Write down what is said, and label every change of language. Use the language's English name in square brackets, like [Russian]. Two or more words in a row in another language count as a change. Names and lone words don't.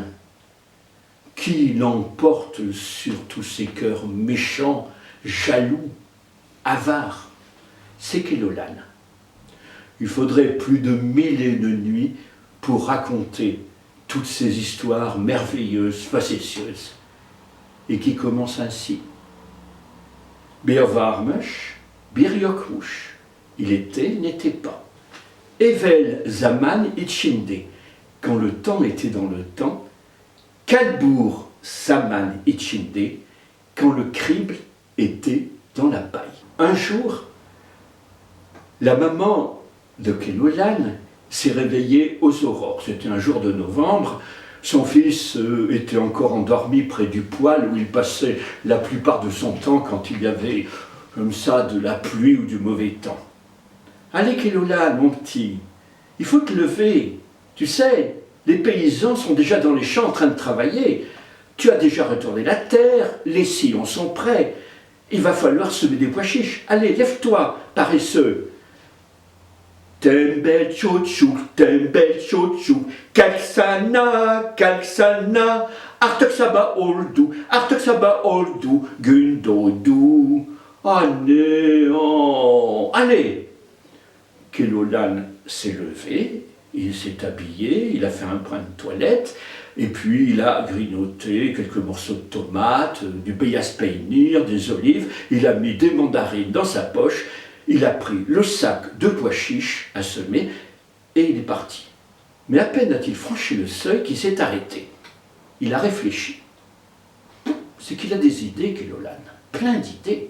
[French] Qui l'emporte sur tous ces cœurs méchants, jaloux, avares? C'est Keloğlan. Il faudrait plus de 1000 et une nuits pour raconter toutes ces histoires merveilleuses, facétieuses, et qui commencent ainsi. [Turkish] Bir varmış, bir yokmuş. [French] Il était, n'était pas. [Turkish] Evvel zaman içinde, [French] quand le temps était dans le temps. [Turkish] Kalbour zaman içinde, [French] quand le crible était dans la paille. Un jour, la maman de Keloğlan s'est réveillée aux aurores. C'était un jour de novembre. Son fils était encore endormi près du poêle où il passait la plupart de son temps quand il y avait comme ça de la pluie ou du mauvais temps. Allez Keloğlan, mon petit, il faut te lever. Tu sais, les paysans sont déjà dans les champs en train de travailler. Tu as déjà retourné la terre, les sillons sont prêts. Il va falloir semer des pois chiches. Allez, lève-toi, paresseux. [Turkish] Tembel çocuk, kalksana, kalksana, artık sabah oldu, gün doğdu. [French] Allez, oh, allez. Keloğlan s'est levé, il s'est habillé, il a fait un brin de toilette, et puis il a grignoté quelques morceaux de tomates, du [Turkish] beyaz peynir, [French] des olives, il a mis des mandarines dans sa poche, il a pris le sac de pois chiches à semer, et il est parti. Mais à peine a-t-il franchi le seuil qu'il s'est arrêté. Il a réfléchi. C'est qu'il a des idées, Keloğlan, plein d'idées.